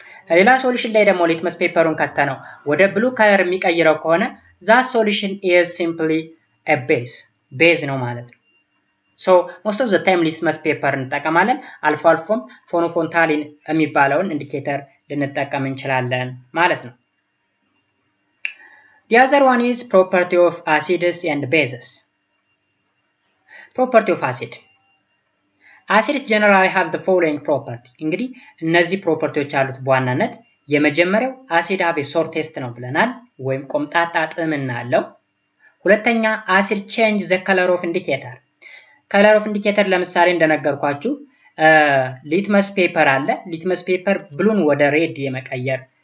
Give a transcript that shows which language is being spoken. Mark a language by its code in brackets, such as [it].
[am] ሌላ ሶሉሽን ላይ ደግሞ ሊትመስ ፔፐሩን ከተነው ወደ ብሉ ከለር የሚቀይረው ከሆነ [en] that solution is simply a [am] ቤዝ ነው ማለት ነው። [en] ሶ ሞስት ኦፍ ዘ ታይም [am] ሊትመስ ፔፐር እንጠቀማለን። አልፎ አልፎም ፎኖፎንታሊን የሚባለውን ኢንዲኬተር ልንጠቀም እንችላለን ማለት ነው። [en] the other one is property of acids and bases. property of acid acids generally have the following property. [am] እንግዲህ እነዚህ ፕሮፐርቲዎች አሉት በዋናነት። የመጀመሪያው አሲድ [en] have a sour taste [am] ነው ብለናል፣ ወይም ቆምጣጣ ጣዕምና አለው። ሁለተኛ አሲድ [en] ቼንጅ ዘ ከለር ኦፍ ኢንዲኬተር። [am] ከለር ኦፍ ኢንዲኬተር ለምሳሌ እንደነገርኳችሁ ሊትመስ ፔፐር አለ። ሊትመስ ፔፐር ብሉን ወደ ሬድ የመቀየር